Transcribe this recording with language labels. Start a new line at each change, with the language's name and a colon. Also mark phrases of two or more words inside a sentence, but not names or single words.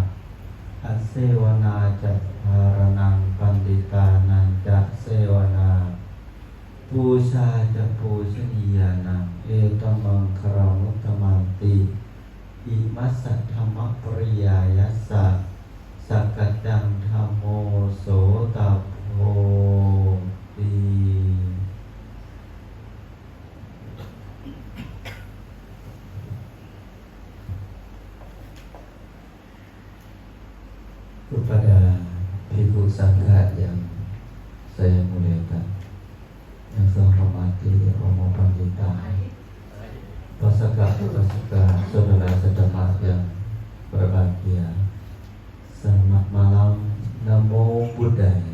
Pali: Asewana caharanang panditanang casewana Puja pujaniyana etamang karamuttamanti imasa dhamma priyayasa sakadang dhammo sotapoti.
Indonesian: Kepada Bhikkhu Sangha yang saya muliakan, yang saya hormati Romo Pandita, Pasaka saudara-saudara yang berbahagia, selamat malam.
Pali: Namo Buddhaya.